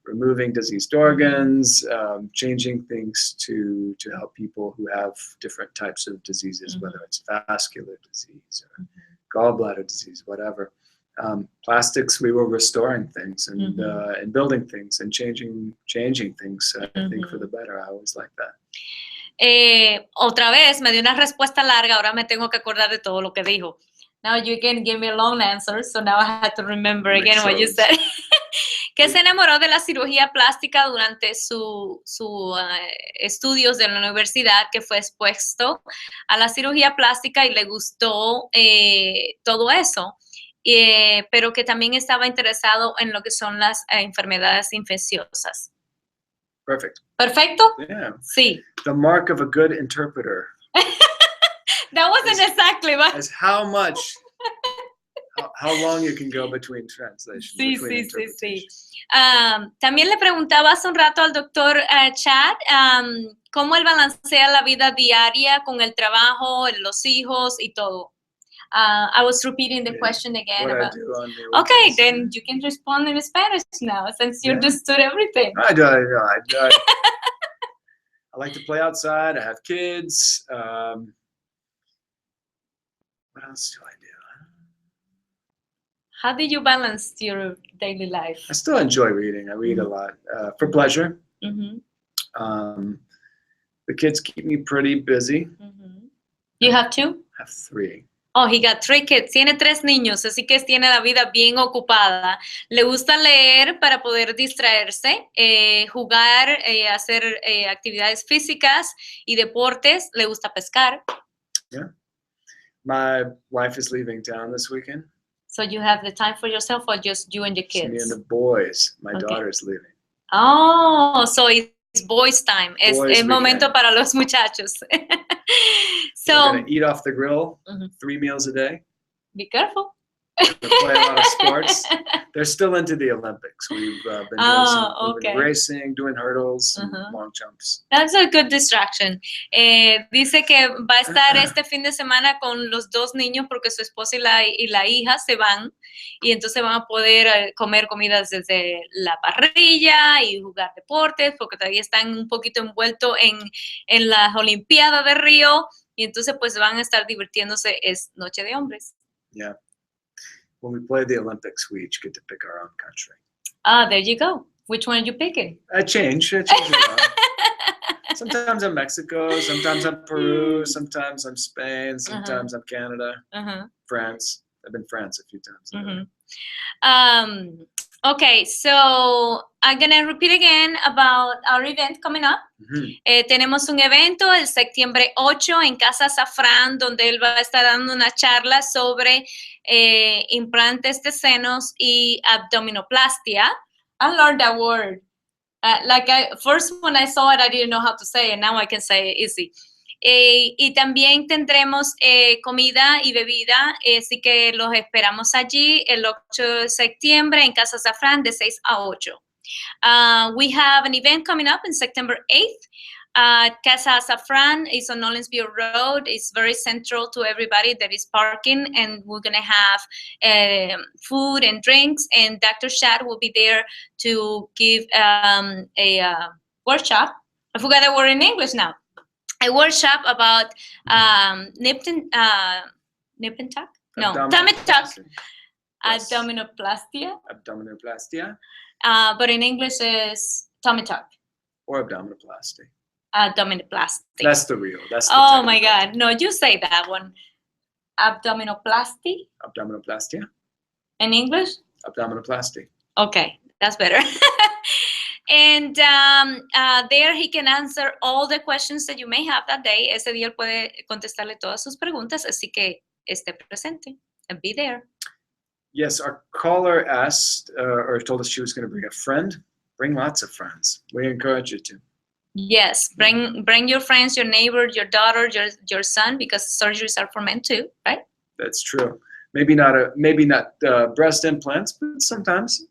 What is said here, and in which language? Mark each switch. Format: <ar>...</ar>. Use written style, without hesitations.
<en>Removing diseased organs, changing things to help people who have different types of diseases, whether it's vascular disease or gallbladder disease, whatever. Plastics, we were restoring things and building things and changing things, I think, for the better. I always like that.</en> <es>Otra vez me dio una respuesta larga, ahora me tengo que acordar de todo lo que dijo.</es> <en>Now you can give me a long answer, so now I have to remember again what you said.</en> <es>Que se enamoró de la cirugía plástica durante sus estudios de la universidad, que fue expuesto a la cirugía plástica y le gustó todo eso, pero que también estaba interesado en lo que son las enfermedades infecciosas.</es> <en>Perfect.</en> <es>¿Perfecto?</es> <en>Yeah.</en> <es>Sí.</es> <en>The mark of a good interpreter. That wasn't exactly, but... Is how long you can go between translations.</en> <es>Sí. También le preguntaba hace un rato al doctor Chad cómo él balancea la vida diaria con el trabajo, los hijos y todo.</es> <en>I was repeating the question again. Okay, then you can respond in Spanish now, since you understood everything. I do. I like to play outside. I have kids. What else do I do? How do you balance your daily life? I still enjoy reading. I read a lot for pleasure. Mm-hmm. The kids keep me pretty busy. Mm-hmm. You have two? I have 3. Oh, he got 3 kids.</en> <es>Tiene 3 niños, así que tiene la vida bien ocupada. Le gusta leer para poder distraerse, jugar, hacer actividades físicas y deportes. Le gusta pescar.</es> <en>Yeah. My wife is leaving town this weekend. So you have the time for yourself, or just you and your kids? Me and the boys. My daughter's leaving. Oh, so it's boys' time.</en> <es>Es momento para los muchachos.</es> <en>So we're going to eat off the grill 3 meals a day. Be careful. They play a lot of sports. They're still into the Olympics. We've been racing, doing hurdles, and long jumps. That's a good distraction.</en> <es>Dice que va a estar este fin de semana con los 2 niños porque su esposa y la hija se van, y entonces van a poder comer comidas desde la parrilla y jugar deportes porque todavía están un poquito envueltos en las Olimpiadas de Río, y entonces pues van a estar divirtiéndose. Es Noche de Hombres.</es> <en>Yeah. When we play the Olympics, we each get to pick our own country. There you go. Which one are you picking? I change Sometimes I'm Mexico, sometimes I'm Peru, sometimes I'm Spain, sometimes I'm Canada, France. I've been France a few times. Okay, so I'm going to repeat again about our event coming up.</en> <es>Tenemos un evento el septiembre 8 en Casa Safran, donde él va a estar dando una charla sobre implantes de senos y abdominoplastia.</es> <en>I learned that word. First when I saw it, I didn't know how to say it. Now I can say it easy.</en> <es>Y también tendremos comida y bebida, así que los esperamos allí el 8 de septiembre en Casa Safran de 6 a 8.</es> <en>We have an event coming up in September 8th. Casa Safran is on Nolensville Road. It's very central to everybody that is parking, and we're going to have food and drinks, and Dr. Shad will be there to give a workshop. I forgot the word in English now. A workshop about nip and tuck? No, tummy tuck. Yes.</en> <es>Abdominoplastia. Abdominoplastia.</es> <en>But in English is tummy tuck. Or abdominoplasty. Abdominoplasty. That's the real. That's the Oh my technical God. No, you say that one. Abdominoplasty term. Abdominoplasty. in English? Abdominoplasty. Okay, that's better. And there he can answer all the questions that you may have that day.</en> <es>Ese día él puede contestarle todas sus preguntas, así que esté presente</es> <en>and be there. Yes, our caller asked or told us she was going to bring a friend. Bring lots of friends. We encourage you to. Yes, bring your friends, your neighbor, your daughter, your son, because surgeries are for men too, right? That's true. Maybe not breast implants, but sometimes.</en>